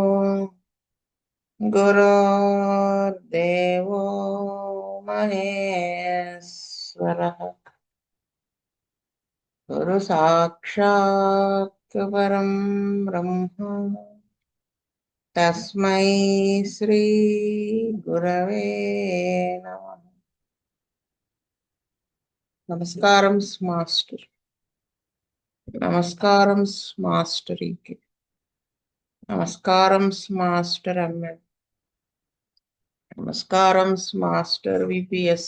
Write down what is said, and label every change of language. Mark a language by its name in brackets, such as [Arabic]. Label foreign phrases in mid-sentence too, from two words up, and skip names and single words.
[Sanskrit] गुरुर्देवो महेश्वरः गुरु साक्षात् परं ब्रह्म तस्मै श्री गुरवे नमः। [Telugu] నమస్కారం మాస్టర్. నమస్కారం మాస్టర్కి. నమస్కారం మాస్టర్ ఎంఎల్. నమస్కారం మాస్టర్ విపిఎస్.